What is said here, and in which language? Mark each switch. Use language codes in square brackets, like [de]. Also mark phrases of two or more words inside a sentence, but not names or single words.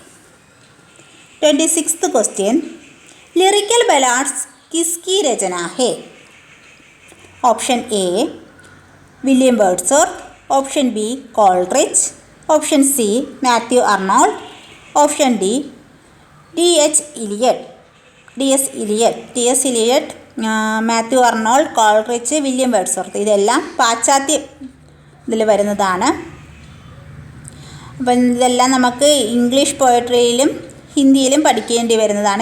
[hi] 26th क्वेश्चन. लिरिकल बैलाड्स किसकी रचना है? ऑप्शन ए विलियम वर्ड्सवर्थ, ऑप्शन बी कोलरिज, ऑप्शन सी मैथ्यू आर्नोल्ड, ऑप्शन डी डी.एस. [ml] ഇലിയട്ട്, മാത്യു ആർണോൾഡ്, കോൾറിച്ച്, വില്യം വേർഡ്സ്വർത്ത്. ഇതെല്ലാം പാശ്ചാത്യ ഇതിൽ വരുന്നതാണ്. അപ്പം ഇതെല്ലാം നമുക്ക് ഇംഗ്ലീഷ് പോയട്രിയിലും ഹിന്ദിയിലും പഠിക്കേണ്ടി വരുന്നതാണ്.